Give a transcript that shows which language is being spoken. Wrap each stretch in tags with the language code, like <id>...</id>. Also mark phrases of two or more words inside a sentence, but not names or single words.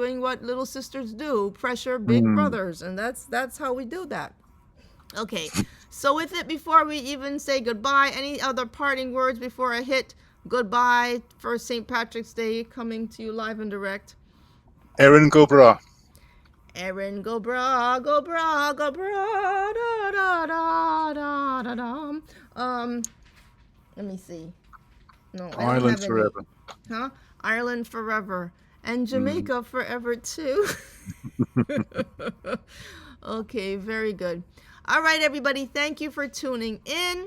<en>doing what little sisters do, pressure big Mhm. brothers, and that's how we do that. Okay, so with it, before we even say goodbye, any other parting words before I hit goodbye for St. Patrick's Day, coming to you live and direct?</en> <ga>Erin Gobra. Erin, go bra, go bra, go bra, da da da da da da.</ga> <en>Let me see. No, I don't Ireland have any. forever. Huh? Ireland forever. And Mhm. Jamaica forever too. Okay, very good. All right, everybody. Thank you for tuning in.</en>